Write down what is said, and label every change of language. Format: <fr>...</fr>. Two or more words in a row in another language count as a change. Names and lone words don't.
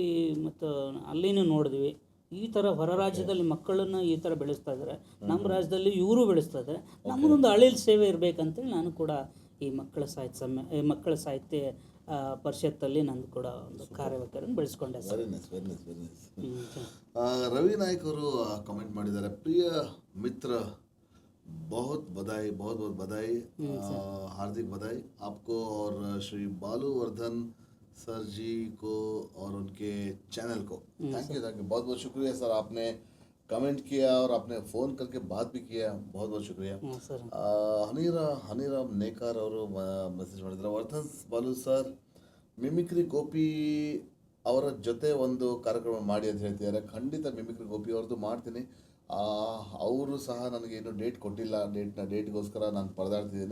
<kn>ಮತ್ತು ಅಲ್ಲಿನೂ ನೋಡಿದ್ವಿ, ಈ ಥರ ಹೊರ ರಾಜ್ಯದಲ್ಲಿ ಮಕ್ಕಳನ್ನು ಈ ಥರ ಬೆಳೆಸ್ತಾ ಇದ್ದಾರೆ, ನಮ್ಮ ರಾಜ್ಯದಲ್ಲಿ ಇವರು ಬೆಳೆಸ್ತಾ ಇದ್ದಾರೆ, ನಮ್ಮದೊಂದು ಅಳಿಲ್ ಸೇವೆ ಇರಬೇಕಂತೇಳಿ ನಾನು ಕೂಡ ಈ ಮಕ್ಕಳ ಸಾಹಿತ್ಯ ಪರಿಷತ್ತಲ್ಲಿ ನಂದು ಕೂಡ ಒಂದು ಕಾರ್ಯವೈಖರಿಯನ್ನು ಬೆಳೆಸ್ಕೊಂಡೆ ಸರ್. ರವಿ ನಾಯ್ಕ್ ಅವರು ಕಮೆಂಟ್ ಮಾಡಿದ್ದಾರೆ, ಪ್ರಿಯ ಮಿತ್ರ</kn> <hi>बहुत बधाई, बहुत बधाई, हार्दिक बधाई आपको और श्री बालू वर्धन सर जी को और उनके चैनल को।</hi> <en>thank you,</en> <hi>बहुत बहुत शुक्रिया सर, आपने कमेंट किया और आपने फ़ोन करके बात भी किया, बहुत बहुत शुक्रिया.</hi> <kn>ಹನಿರಾಮ್ ನೇಕಾರ್ ಅವರು ಮೆಸೇಜ್ ಮಾಡಿದ್ದಾರೆ, ವರ್ಧನ್ ಬಾಲು ಸರ್ ಮಿಮಿಕ್ರಿ ಗೋಪಿ ಅವರ ಜೊತೆ ಒಂದು ಕಾರ್ಯಕ್ರಮ ಮಾಡಿ ಅಂತ ಹೇಳ್ತಿದ್ದಾರೆ. ಖಂಡಿತ ಮಿಮಿಕ್ರಿ ಗೋಪಿ ಅವ್ರದ್ದು ಮಾಡ್ತೀನಿ. ಅವರು ಸಹ ನನಗೆ ಇನ್ನೂ ಡೇಟ್ ಕೊಟ್ಟಿಲ್ಲ, ಡೇಟ್ಗೋಸ್ಕರ ನಾನು ಪರದಾಡ್ತಿದ್ದೀನಿ.</kn>